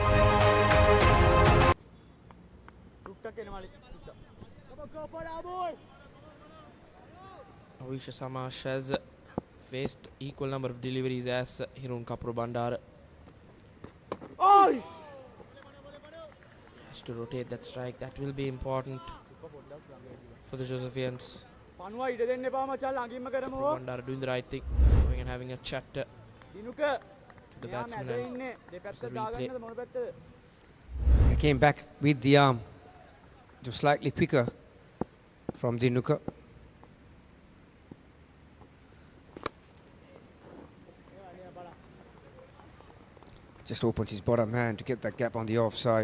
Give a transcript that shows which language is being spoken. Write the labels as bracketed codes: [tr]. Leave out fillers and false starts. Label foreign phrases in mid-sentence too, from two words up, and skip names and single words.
[en] Avisha Samash has faced equal number of deliveries as Hirun Kapurubandar. Has to rotate that strike. That will be important. for the Josephians. [si] පණුවා ඉඩ දෙන්න එපා මචං ළඟින්ම කරමු. [en] Bandara doing the right thing, going and having a chat to දිනුක the [si] මෙයා [en] batsman. [si] මැද [en] And [si] ඉන්නේ. දෙපැත්ත [en] it's a replay. [si] දාගන්නද මොන පැත්තද? [en] He came back with the arm, just slightly quicker from Dinuka. Just opens his bottom hand to get that gap on the offside.